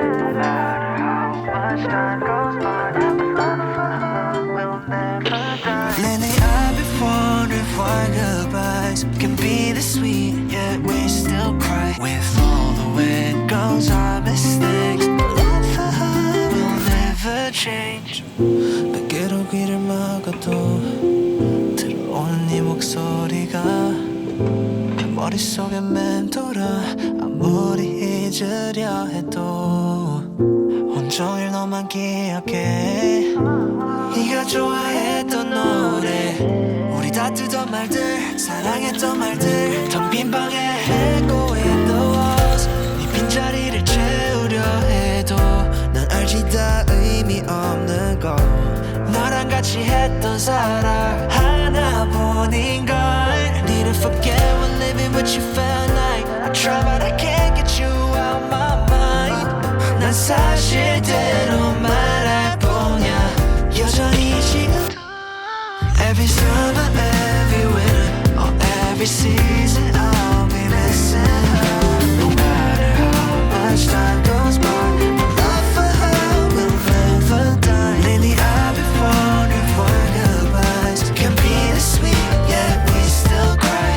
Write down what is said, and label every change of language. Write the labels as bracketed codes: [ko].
[en] No matter how much time goes by, my love for her will never die. Lately I've been wondering why goodbyes can be this sweet, yet we still cry. With all the wind goes our mistakes, my love for her will never never change. [ko] 베개로 귀를 막아도 들어오는 네 목소리가 내 머릿속에 맴돌아. 아무리 잊으려 해도 온종일 너만 기억해. 네가 좋아했던 노래, 우리 다투던 말들, 사랑했던 말들, 텅 빈 방에 [en] echo in the walls. [ko] 네 빈자리를 채우려 해도 난 알지 다 의미 없는 거. 너랑 같이 했던 사랑 하나뿐인걸. [en] Need to forget when living with you felt like I try but I can't get you out my mind. [ko] 난 사실대로 말할 뿐이야. 여전히 지금도 [en] Every summer, every winter, or every season I'll be missing her. No matter how much time goes by, my love for her will never die. Lately I've been wondering why goodbyes can be this sweet, yet we still cry.